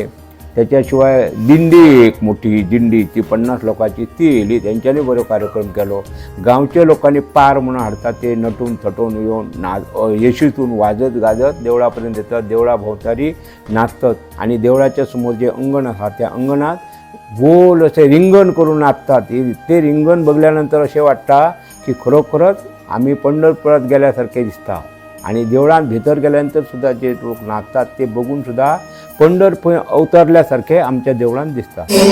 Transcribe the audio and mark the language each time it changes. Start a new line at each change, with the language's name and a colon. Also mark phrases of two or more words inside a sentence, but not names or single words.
Konkani: त्याच्याशिवाय दिंडी एक मोठी दिंडी ती 50 लोकांची ती येयली. त्यांच्यानी बरो कार्यक्रम केलो. गांवच्या लोकांनी पार म्हणून हाडतात ते नटून थटून येवन येशीतून वाजत गाजत देवळापर्यंत येतात. देवळा भोवतारी नाचतात. आणि देवळाच्या समोर जे अंगण आसा त्या अंगणात गोल असे रिंगण करून नाचतात. ते रिंगण बघल्यानंतर असे वाटता की खरोखरच आम्ही पंढरपुरात गेल्यासारखे दिसता. आणि देवळात भितर गेल्यानंतर सुद्धा जे लोक नाचतात ते बघून सुद्धा पंढरपूर अवतरल्यासारखे आमच्या देवळान दिसता.